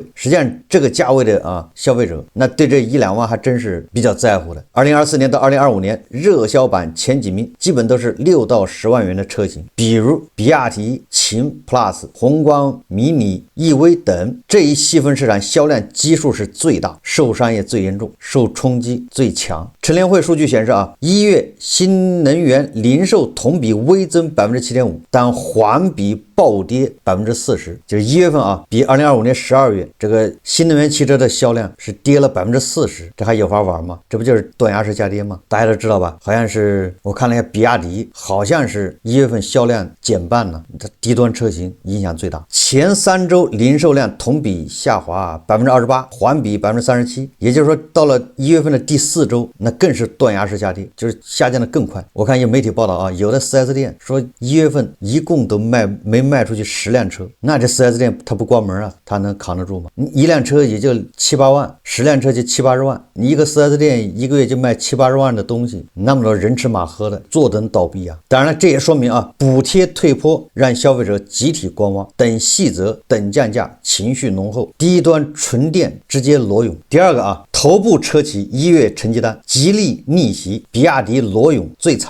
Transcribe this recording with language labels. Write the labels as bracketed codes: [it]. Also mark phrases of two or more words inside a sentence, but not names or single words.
[zh] 實際上這個價位的消費者那對這1-2萬還真是比較在乎的。2024年到2025年熱銷榜前幾名基本都是6到10萬元的車型，比如比亞迪秦 Plus、宏光、迷你、EV 等，這一細分市場銷量基數是最大，受傷也最嚴重，受衝擊最強。乘聯會數據顯示1月新能源零售同比微增 7.5%， 但環比暴跌 40%， 就是1月份比2025年12月這個新能源汽車的銷量是跌了 40%， 这還有法玩嗎？這不就是斷崖式下跌嗎？大家都知道吧？好像是我看了一下比亞迪，好像是1月份銷量減半了，這低端車型影響最大。前3周零售量同比下滑 28%， 環比 37%， 也就是說到了1月份的第4周，那更是斷崖式下跌，就是下降的更快。我看有媒体报道啊，有的 4S 店说1月份一共都没卖出去10辆车，那这 4S 店它不关门啊，它能扛得住吗？你一辆车也就7、8萬，10辆車就7、80萬，你一個 4S 店一個月就賣7、80萬的東西，那麼多人吃馬喝的，坐等倒閉啊！當然了，這也說明啊，補貼退坡讓消費者集體觀望，等細則，等降價，情緒濃厚，低端純電直接裸泳。第二個啊，頭部車企1月成績單，吉利逆襲，比亞迪裸泳最慘。